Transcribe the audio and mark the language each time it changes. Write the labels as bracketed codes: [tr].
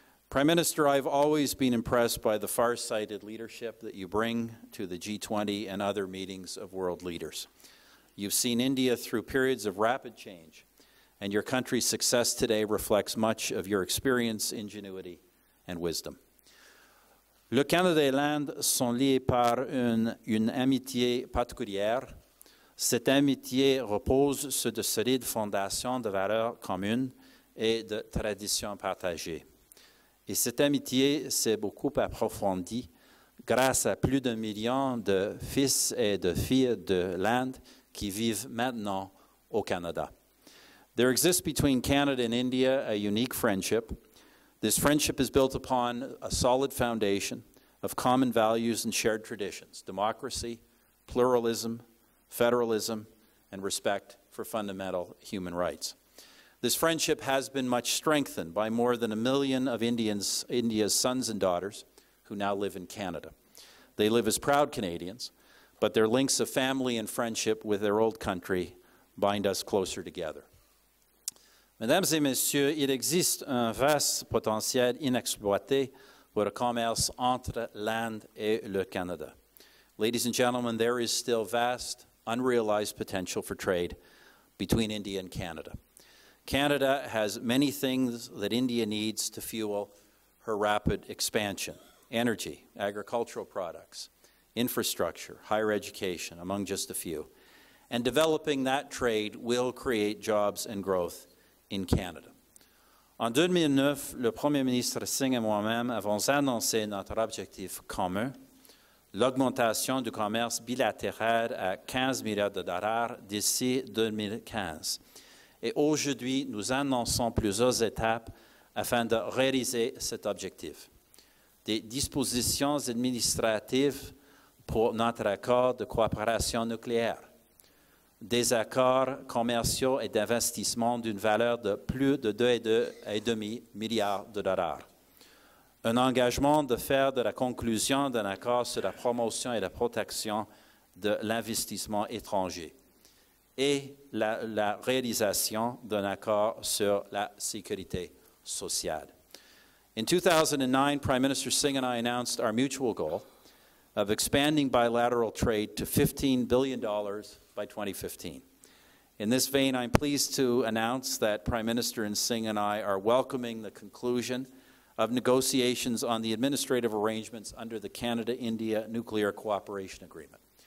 [en] Prime Minister, I've always been impressed by the far-sighted leadership that you bring to the G20 and other meetings of world leaders. You've seen India through periods of rapid change, and your country's success today reflects much of your experience, ingenuity, and wisdom. [fr] Le Canada et l'Inde sont liés par une amitié particulière. Cette amitié repose sur de solides fondations de valeurs communes et de traditions partagées. Et cette amitié s'est beaucoup approfondie grâce à plus d'1 million de fils et de filles de l'Inde qui vivent maintenant au Canada. [en] There exists between Canada and India a unique friendship. This friendship is built upon a solid foundation of common values and shared traditions: democracy, pluralism, federalism, and respect for fundamental human rights. This friendship has been much strengthened by more than 1 million of India's sons and daughters who now live in Canada. They live as proud Canadians, but their links of family and friendship with their old country bind us closer together. [fr] Mesdames et messieurs, il existe un vaste potentiel inexploité pour le commerce entre l'Inde et le Canada. [en] Ladies and gentlemen, there is still vast, unrealized potential for trade between India and Canada. Canada has many things that India needs to fuel her rapid expansion: energy, agricultural products, infrastructure, higher education, among just a few. And developing that trade will create jobs and growth in Canada. [fr] En 2009, le Premier ministre Singh et moi-même avons annoncé notre objectif commun, l'augmentation du commerce bilatéral à 15 milliards de dollars d'ici 2015. Et aujourd'hui, nous annonçons plusieurs étapes afin de réaliser cet objectif. Des dispositions administratives pour notre accord de coopération nucléaire, des accords commerciaux et d'investissement d'une valeur de plus de 2,5 milliards de dollars. Un engagement de faire de la conclusion d'un accord sur la promotion et la protection de l'investissement étranger et la réalisation d'un accord sur la sécurité sociale. [en] In 2009, Prime Minister Singh and I announced our mutual goal of expanding bilateral trade to $15 billion by 2015. In this vein, I'm pleased to announce that Prime Minister Singh and I are welcoming the conclusion of negotiations on the administrative arrangements under the Canada-India Nuclear Cooperation Agreement.